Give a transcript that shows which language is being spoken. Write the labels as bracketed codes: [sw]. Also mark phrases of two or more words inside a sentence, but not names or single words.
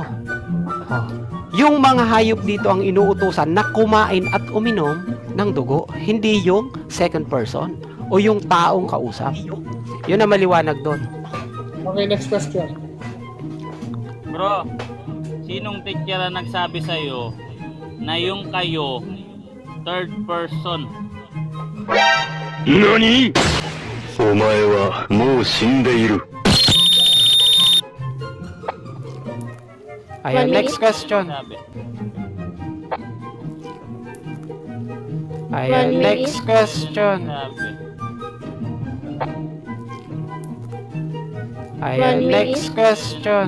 [tl] Yung mga hayop dito ang inuutusan na kumain at uminom ng dugo, hindi yung [en] second person [tl] o yung taong kausap. Yun ang maliwanag doon. [en] Okay, next question. [tl] Bro, sinong teacher ang nagsabi sa'yo na yung kayo, [en] third person? [ja] NANI?! お前はもう死んでいる。 [tl] Ayan, [en] next question. [tl] Sabi. Ayan, [en] next question. [tl] Sabi. Ayan, [en] next question.